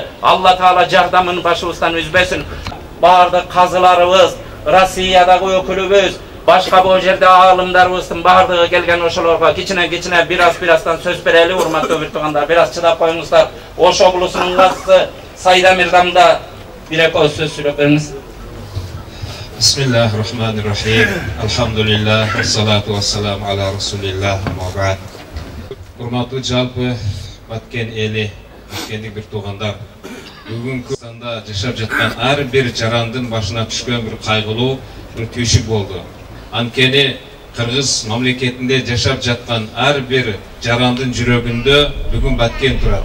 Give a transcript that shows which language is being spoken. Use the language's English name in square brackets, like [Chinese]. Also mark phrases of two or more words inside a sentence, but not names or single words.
[Kyrgyz] Алла Таала жардамын башыбыздан үзбөсүн. Бардык казыларыбыз, Россиядагы өкүлүбүз, башка бул жерде аалымдарыбыздын бардыгы келген ошолорго кичине бирастан сөз берели. Урматтуу бир туугандар, бир аз чыдап коюңуздар. Ош облусунун башчысы Сайда Мирдамда бир экөө сөз сүйлөп бериңиз. [Arabic] بسم الله الرحمن الرحيم. الحمد لله، والصلاة والسلام على رسول الله، أما بعد. [Kyrgyz] Урматтуу жалпы Баткен эли, Баткендик бир туугандар, бүгүнкү станда жашап жаткан ар бир жарандын башына түшкөн бир кайгылуу бир түйшүк болду. Анткени Кыргыз мамлекетинде жашап жаткан ар бир жарандын жүрөгүндө бүгүн Баткен турат.